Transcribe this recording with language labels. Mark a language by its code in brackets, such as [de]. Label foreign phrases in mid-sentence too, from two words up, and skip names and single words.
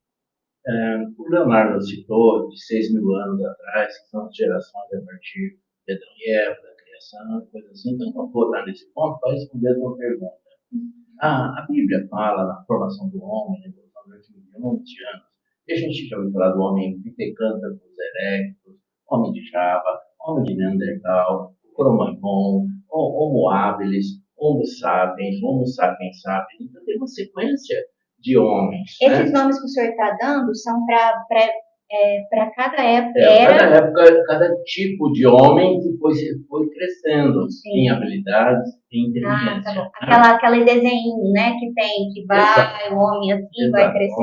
[pt] O Leonardo citou de 6.000 anos atrás, que são as gerações a partir de Adão e Eva, da criação, coisa assim. Então, vou botar nesse ponto para responder a uma pergunta. A Bíblia fala na formação do homem, na evolução durante milhões de anos. E a gente já ouviu falar do homem Pitecantropus erectus, homem de Java, homem de Neandertal, Cro-Magnon, Homo habilis, Homo sapiens, Homo sapiens sapiens. Então, tem uma sequência de homens. Esses nomes que o senhor está dando são para cada época. Cada época, cada tipo de homem que foi crescendo. Sim. Em habilidades, em inteligência. Tá bom. Aquele desenho, né, que vai, exato, o homem assim, exato, vai crescendo.